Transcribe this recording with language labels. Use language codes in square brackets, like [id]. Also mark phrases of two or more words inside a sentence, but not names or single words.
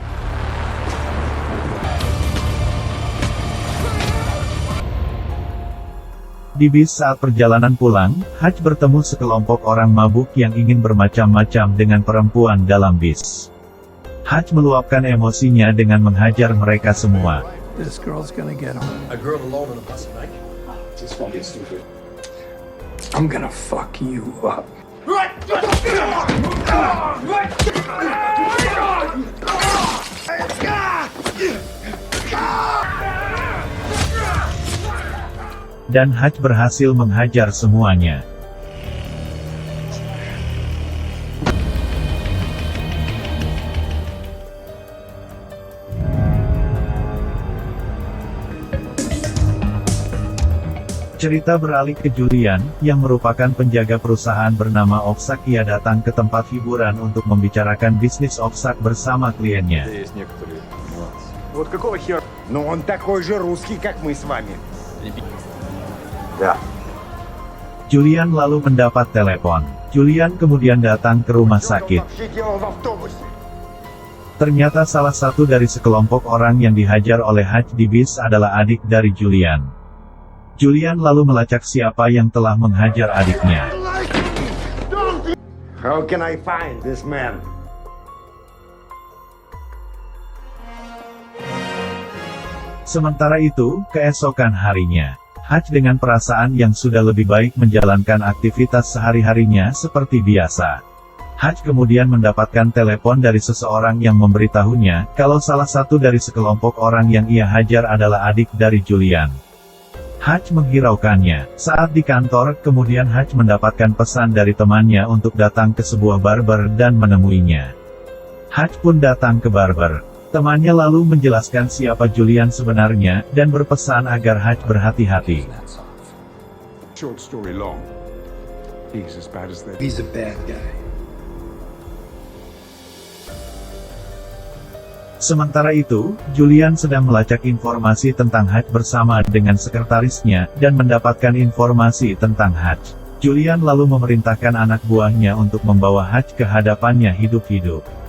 [id] Di bis saat perjalanan pulang, Hutch bertemu sekelompok orang mabuk yang ingin bermacam-macam dengan perempuan dalam bis. Hutch meluapkan emosinya dengan menghajar mereka semua. [en] This girl's gonna get him. A girl alone on a bus, Mike? Just fucking stupid. I'm gonna fuck you up. [id] Dan Hutch berhasil menghajar semuanya. Cerita beralih ke Julian, yang merupakan penjaga perusahaan bernama Oksak. Ia datang ke tempat hiburan untuk membicarakan bisnis Oksak bersama kliennya. [ru] Есть некоторые нюансы. Вот какого хера? Но он такой же русский, как мы с вами. Да. [id] Julian lalu mendapat telepon. Julian kemudian datang ke rumah sakit. [ru] Вообще делал в автобусе. [id] Ternyata salah satu dari sekelompok orang yang dihajar oleh Hutch di bis adalah adik dari Julian. Julian lalu melacak siapa yang telah menghajar adiknya. [en] How can I find this man? [id] Sementara itu, keesokan harinya, Hutch dengan perasaan yang sudah lebih baik menjalankan aktivitas sehari-harinya seperti biasa. Hutch kemudian mendapatkan telepon dari seseorang yang memberitahunya, kalau salah satu dari sekelompok orang yang ia hajar adalah adik dari Julian. Hutch menghiraukannya. Saat di kantor, kemudian Hutch mendapatkan pesan dari temannya untuk datang ke sebuah barber dan menemuinya. Hutch pun datang ke barber. Temannya lalu menjelaskan siapa Julian sebenarnya, dan berpesan agar Hutch berhati-hati. [en] Short story long. He's as bad as that. He's a bad guy. [id] Sementara itu, Julian sedang melacak informasi tentang Hutch bersama dengan sekretarisnya, dan mendapatkan informasi tentang Hutch. Julian lalu memerintahkan anak buahnya untuk membawa Hutch ke hadapannya hidup-hidup.